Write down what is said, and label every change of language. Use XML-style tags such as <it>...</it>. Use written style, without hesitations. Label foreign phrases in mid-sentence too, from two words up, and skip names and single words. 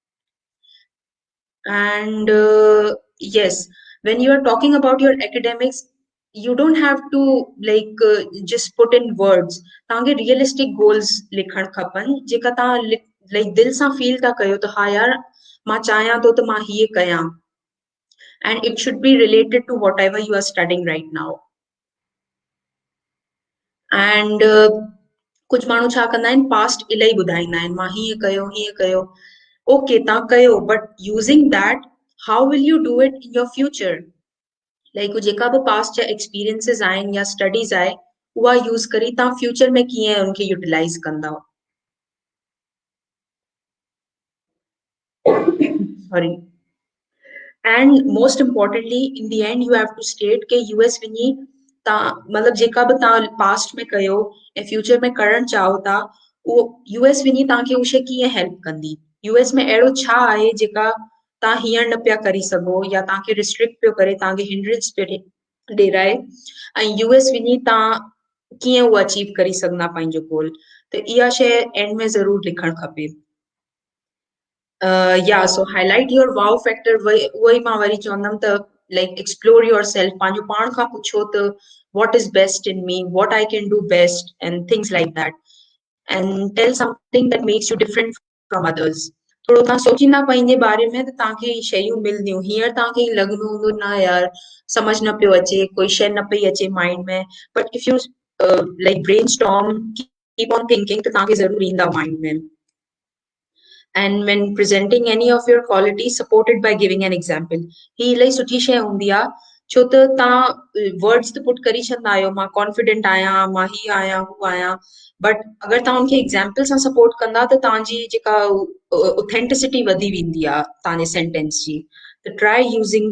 <en>and yes when you are talking about your academics you don't have to like just put in words</en> <sd>तव्हांखे realistic goals लिखण खपनि जेका तव्हां like दिल सां फील था कयो त हा यार मां चाहियां थो त मां हीअ कयां</sd> <en>and it should be related to whatever you are studying right now</en> <sd>and कुछ माण्हू छा कंदा आहिनि पास्ट इलाही ॿुधाईंदा आहिनि मां हीअं कयो ओके तव्हां कयो</sd> <en>but using that how will you do it in your future like</en> <sd>जेका बि पास्ट जा एक्सपीरियंसिस आहिनि या स्टडीज़ आहे उहा यूज़ करी तव्हां फ्यूचर में कीअं उनखे यूटिलाइज़ कंदा</sd> <en>सॉरी and most importantly in the end you have to state</en> <sd>के यूएस वञी तव्हां मतलब जेका बि तव्हां पास्ट में कयो ऐं फ्यूचर में करण चाहो था उहो यूएस वञी तव्हांखे उहो शइ कीअं हेल्प कंदी यूएस में अहिड़ो छा आहे जेका तव्हां हींअर न पिया करे सघो या तव्हांखे रिस्ट्रिक्ट पियो करे तव्हांखे हिंड्रेंस पियो ॾेराए ऐं यूएस वञी तव्हां कीअं उहो अचीव करे सघंदा पंहिंजो गोल त इहा शइ एंड में ज़रूरु लिखणु खपे</sd> <en>yeah so highlight your wow factor</en> <sd>वही मां वरी चवंदमि त</sd> <en>like explore yourself</en> <sd>पंहिंजो पाण खां पुछो त</sd> <en>what is best in me what I can do best and things like that and tell something that makes you different from others</en> <sd>थोरो तव्हां सोचींदा पंहिंजे बारे में त तव्हांखे शयूं मिलंदियूं हींअर तव्हांखे लॻंदो हूंदो न यार समझ न पियो अचे कोई शइ न पई अचे माइंड में</sd> <en>but if you like brainstorm keep on thinking</en> <sd>त तव्हांखे ज़रूर ईंदा माइंड में</sd> <en>and when presenting any of your qualities supported by giving an example</en> <sd>ही इलाही सुठी शइ हूंदी आहे छो त तव्हां वर्ड्स त पुट करे छॾंदा आहियो मां कॉन्फिडेंट आहियां मां हीअ आहियां हू आहियां बट अगरि तव्हां हुनखे एग्जाम्पल सां सपोर्ट कंदा त तव्हांजी जेका ऑथेंटिसिटी वधी वेंदी आहे तव्हांजे सेंटेंस जी त</sd> <en>try using</en>